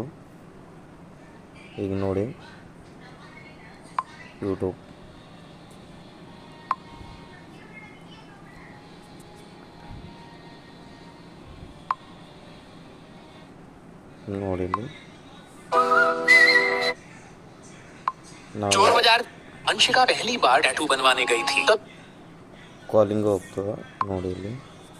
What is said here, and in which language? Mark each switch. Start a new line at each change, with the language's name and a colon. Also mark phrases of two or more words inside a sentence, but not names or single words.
Kannada: ಈಗ ನೋಡಿ ಯೂಟ್ಯೂಬ್ ನೋಡಿ ಇಲ್ಲಿ
Hindi: चोर बाजार अंशिका पहली बार टैटू बनवाने गई थी तब
Kannada: ಕಾಲಿಂಗ್ ಹೋಗ್ತದೆ. ನೋಡಿ ಇಲ್ಲಿ